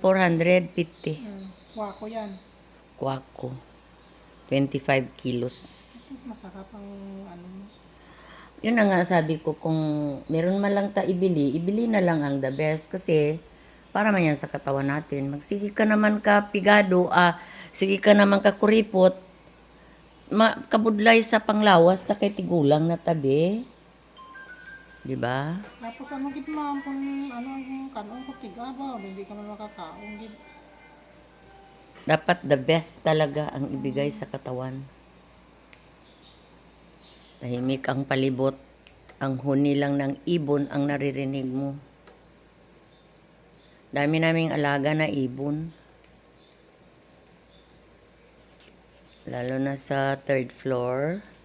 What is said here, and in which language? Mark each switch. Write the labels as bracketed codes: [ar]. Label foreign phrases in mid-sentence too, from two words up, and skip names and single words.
[tl] Kuwako yan. Kwaku. 25 kilos. Masarap ang ano mo. Yun na nga sabi ko, kung meron man lang ta ibili na lang ang [en] the best [tl] kasi para man yan sa katawan natin. [hil] Magsige ka naman ka pigado, sige ka naman ka kuripot, kabudlay sa panglawas na kay tigulang na tabi. [tl] Di ba? [hil] Tapos ano gid, ma'am, kung ano ang kanong ko tigaba, hindi ka man makakaon gid. [tl] Dapat [en] the best [tl] talaga ang ibigay sa katawan. Tahimik ang palibot. Ang huni lang ng ibon ang naririnig mo. Dami naming alaga na ibon. Lalo na sa [en] third floor.